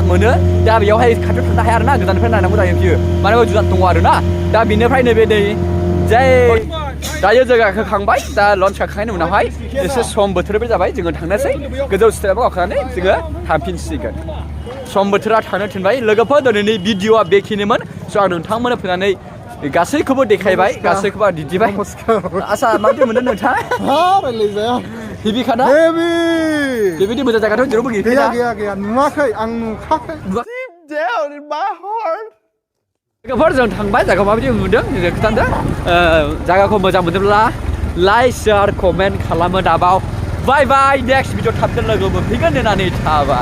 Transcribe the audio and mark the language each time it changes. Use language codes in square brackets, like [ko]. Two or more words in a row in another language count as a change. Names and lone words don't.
[brx] मोनो दा बेयावहाय खाथियाव थांनो हाया आरोना गोजाननिफ्राय नायनांगौ जायो बियो माने बेयाव जुनार दङ आरोना दा बेनिफ्राय नैबे दै जाय दायो जों गाखोखांबाय दा लन्च गाखोखांनायनि उनावहाय एसे सम बोथोरबो जाबाय जोङो थांनोसै गोजौ स्टेपआव गाखोनानै जोङो थांफिनसिगोन सम बोथोरा थांनो थिनबाय लोगोफोर दिनैनि भिडिअआ बेखिनिमोन स' आं नोंथांमोननो फैनानै गासैखौबो देखायबाय गासैखौबो दिन्थिबाय आसा माबायदि मोनदों नोंथाङा रायलायजाया हेभिखाना हेभि बेबायदि मोजां जायगाथ' जेरावबो गैया नुवाखै आं नुखाखै [en] Down in my heart. [brx] लोगोफोर जों थांबाय जायगाखौ माबायदि नुदों जों खिन्थादो जायगाखौ मोजां मोनदोंब्ला [en] like share comment [brx] खालामो दाबाव [en] bye bye next video [brx] थाबनो लोगो मोनफैगोन होननानै थाबाय